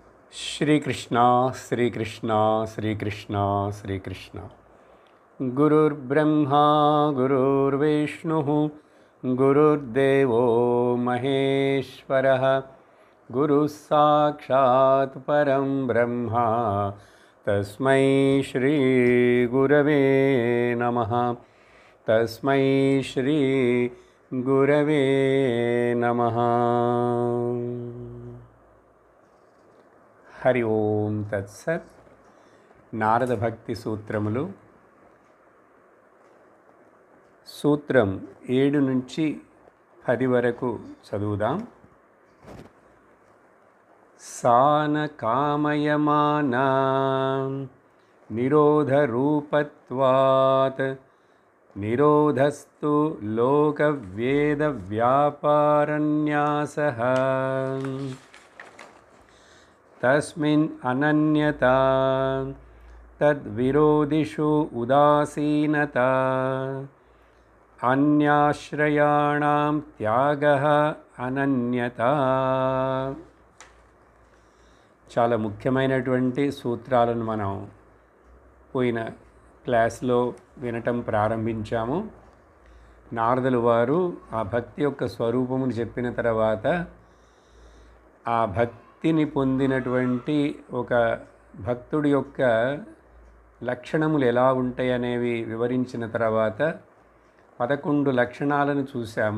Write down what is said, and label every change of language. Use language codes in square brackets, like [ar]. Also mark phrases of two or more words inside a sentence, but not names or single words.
[sa] श्रीकृष्ण श्रीकृष्ण श्रीकृष्ण श्रीकृष्ण गुरुर्ब्रह्मा गुरुर्विष्णुः गुरुर्देवो महेश्वरः गुरुः साक्षात् परं ब्रह्म तस्मै श्री गुरवे नमः तस्मै श्री गुरवे नमः। हरि ओम तत्सत्। [te] నారద భక్తి సూత్రములు సూత్రం 7 నుంచి 10 వరకు చదువుదాం. [sa] సాన కామయమానా నిరోధ రూపత్వాత్ నిరోధస్తు లోక వేద వ్యాపారన్యాసః तस्मिन् अनन्यता तद्विरोधिषु उदासीनता अन्याश्रयाणां त्यागः అనన్యత. [te] చాలా ముఖ్యమైనటువంటి సూత్రాలను మనం పోయిన క్లాస్లో వినటం ప్రారంభించాము. నారదులు వారు ఆ భక్తి యొక్క స్వరూపమును చెప్పిన తర్వాత ఆ భక్తిని పొందినటువంటి ఒక భక్తుడి యొక్క లక్షణములు ఎలా ఉంటాయి అనేవి వివరించిన తర్వాత 11 లక్షణాలను చూసాము.